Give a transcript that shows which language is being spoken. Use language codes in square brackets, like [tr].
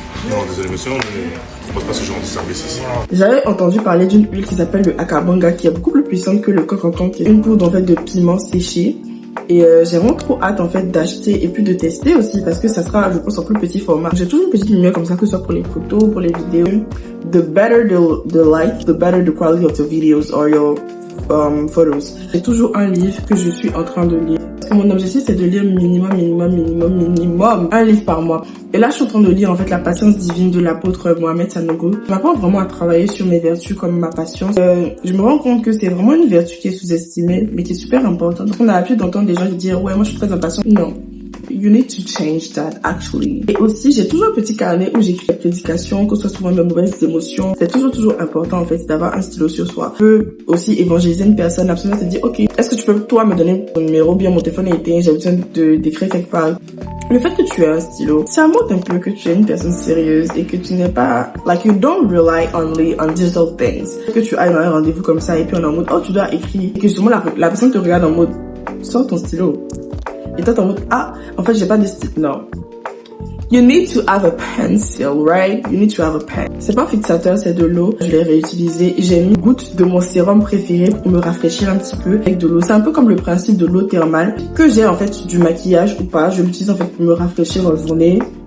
[fr] Non, désolé monsieur, on ne pose pas ce genre de service ici. J'avais entendu parler d'une huile qui s'appelle le akabanga qui est beaucoup plus puissante que le coq-en-ton, qui est une poudre en fait de piment séché. Et j'ai vraiment trop hâte en fait d'acheter et puis de tester aussi parce que ça sera je pense en plus petit format. J'ai toujours une petite lumière comme ça que ce soit pour les photos, pour les vidéos. [en] The better the light, the better the quality of the videos or your photos. [fr] J'ai toujours un livre que je suis en train de lire. Parce que mon objectif c'est de lire minimum un livre par mois. Et là je suis en train de lire en fait La patience divine de l'apôtre Mohamed Sanogo. Je m'apprends vraiment à travailler sur mes vertus comme ma patience. Je me rends compte que c'est vraiment une vertu qui est sous-estimée mais qui est super importante. Parce qu'on a l'habitude d'entendre des gens qui disent ouais moi je suis très impatient. Non. [en] You need to change that actually. [fr] Et aussi, j'ai toujours un petit carnet où j'écris les prédications, que ce soit souvent mes mauvaises émotions. C'est toujours important en fait d'avoir un stylo sur soi. Je peux aussi évangéliser une personne, absolument se dire ok, est-ce que tu peux toi me donner ton numéro, bien mon téléphone est éteint, j'ai besoin d'écrire quelque part. Le fait que tu aies un stylo, ça montre un peu que tu es une personne sérieuse et que tu n'es pas, [en] like you don't rely only on digital things. [fr] Que tu ailles dans un rendez-vous comme ça et puis on est en mode oh tu dois écrire et que justement la personne te regarde en mode sors ton stylo. Et toi, t'es en mode, en fait, j'ai pas de style. Non. [en] You need to have a pencil, right? You need to have a pen. [fr] C'est pas un fixateur, c'est de l'eau. Je l'ai réutilisé. J'ai mis une goutte de mon sérum préféré pour me rafraîchir un petit peu avec de l'eau. C'est un peu comme le principe de l'eau thermale. Que j'ai, en fait, du maquillage ou pas. Je l'utilise, en fait, pour me rafraîchir en journée.